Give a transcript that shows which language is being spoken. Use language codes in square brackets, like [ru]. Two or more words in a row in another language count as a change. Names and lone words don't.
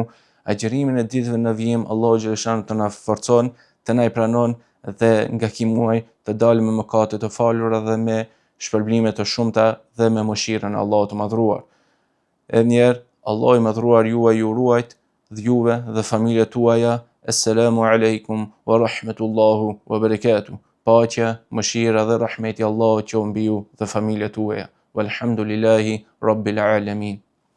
[sq] Agjerimin e ditëve në vijim Allahu xhaleshanu të na forcon, të na i pranon dhe nga ky muaj të dalim me mëkate të falura dhe me shpërblime të shumta dhe me mëshirën e Allahut të Madhruar. Edhe një herë, Allahu i Madhruar ju ruajt dhe juve dhe familjet tuaja. [ar] السلام عليكم ورحمة الله وبركاته. [sq] Paqja, mëshira dhe rahmeti Allahut qoftë mbi ju dhe familjet tuaja. [ar] والحمد لله رب العالمين.